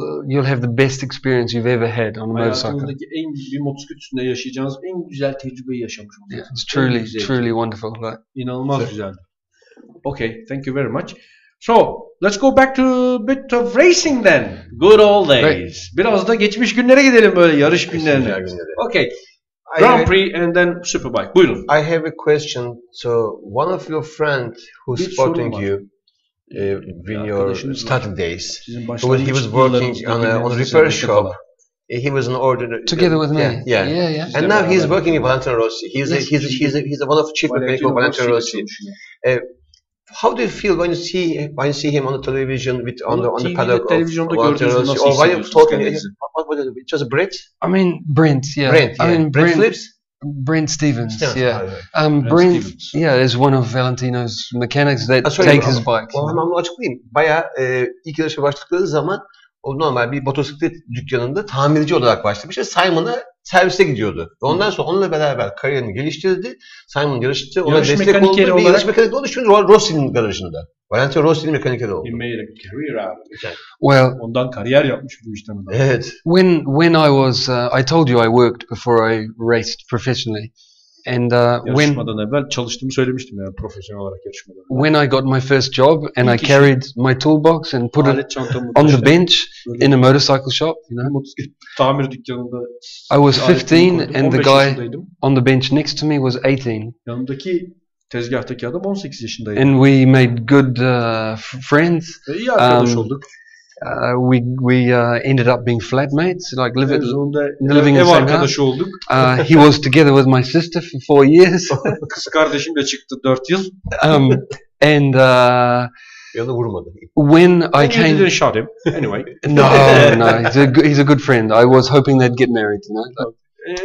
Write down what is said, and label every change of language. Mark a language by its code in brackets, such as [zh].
[en] you'll have the best experience you've ever had on a motorcycle. [tr] Hayatınızdaki bir motosiklet üstünde yaşayacağınız en güzel tecrübeyi yaşamış [en] Yeah, [tr] olacaksınız. [en] it's truly wonderful. Like, [tr] İnanılmaz güzeldi. [en] Okay, thank you very much. So, let's go back to a bit of racing then. Good old days. [tr] Biraz da geçmiş günlere gidelim, böyle yarış günlerine. [en] Okay. Grand Prix and then Superbike. [tr] Buyurun. [en] I have a question. So, one of your friends who's supporting you in your starting days, he was working on a repair shop. He was an ordinary. Together with me. Yeah. And now he's working in Valentino Rossi. He's one of the chief mechanics of Valentino Rossi. How do you feel when you see him on the television on the paddock of Valentino Rossi? Or when you're talking, what was it? It was Brent? I mean, Brent, yeah. Brent Phillips? Brent Stevens, yeah. Brent is one of Valentino's mechanics that take his bike. [tr] Onu açıklayayım. Bayağı ilk yarışa başladıkları zaman o normal bir motosiklet dükkanında tamirci olarak başlamış ve Simon'a servise gidiyordu. Ondan sonra onunla beraber kariyerini geliştirdi. Simon yarıştı, ona destek oldu ve yarış mekanikeri oldu. Şimdi Rossi'nin garajında. Valentino Rossi'nin mekanikeri oldu. [en] He made a career out of it. Well, [tr] ondan kariyer yapmış bu işten. Evet. [en] When I was, I told you I worked before I raced professionally. And [tr] yarışmadan evvel çalıştığımı söylemiştim yani profesyonel olarak yarışmadan. [en] When I got my first job and I carried my toolbox and put it on the bench in a motorcycle shop, you know. [tr] Motosiklet tamir dükkanında. [en] I was 15 and the guy on the bench next to me was 18. [tr] Yanındaki tezgahtaki adam 18 yaşındaydı. [en] And we made good friends. [tr] İyi arkadaş olduk. [en] We ended up being flatmates, like living in the [tr] ev [en] same [tr] arkadaşı olduk. [en] He was together with my sister for 4 years. [tr] Kız kardeşim de çıktı 4 yıl. [en] And [tr] yanı vurmadı. [en] When I came, you didn't shot him anyway. No, he's a good friend. I was hoping they'd get married, you know.